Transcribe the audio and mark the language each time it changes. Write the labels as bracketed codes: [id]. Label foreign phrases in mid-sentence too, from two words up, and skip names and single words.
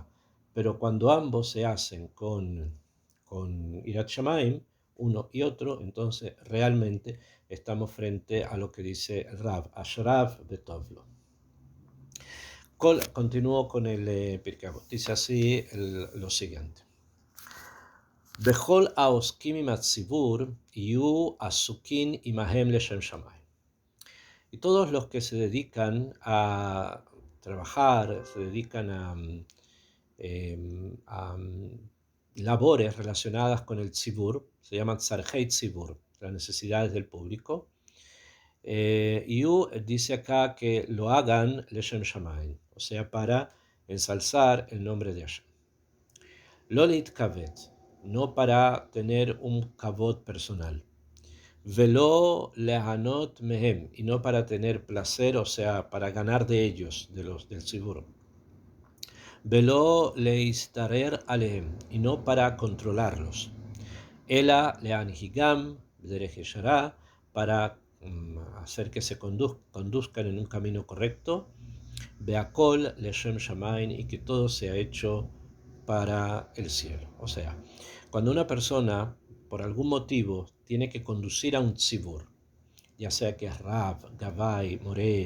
[es] Pero cuando ambos se hacen con [he] יראת שמים, [es] uno y otro, entonces realmente estamos frente a lo que dice Rav, [he] אשריו בגורלו. [es] Continúo con el Pirkei Avot. Dice así lo siguiente. [he] וכל העוסקים עם הציבור יהיו עוסקים עמהם לשם שמים. [es] Y todos los que se dedican a trabajar, se dedican a labores relacionadas con el tzibur, se llaman [he] צרכי ציבור, [es] las necesidades del público. Y dice acá que lo hagan [he] לשם שמים, [es] o sea, para ensalzar el nombre de Hashem. [he] לא להתכבד, [es] no para tener un kavod personal. [he] ולא ליהנות מהם, [es] y no para tener placer, o sea, para ganar de ellos, del tzibur. [he] ולא להשתרר עליהם, [es] y no para controlarlos. [he] אלא להנהיגם, דרך ישרה, [es] para hacer que se conduzcan en un camino correcto. [he] ובכל לשם שמים, [es] y que todo sea hecho para el cielo. O sea, cuando una persona, por algún motivo, tiene que conducir a un tzibur, ya sea que es Rav, Gavai, Moré,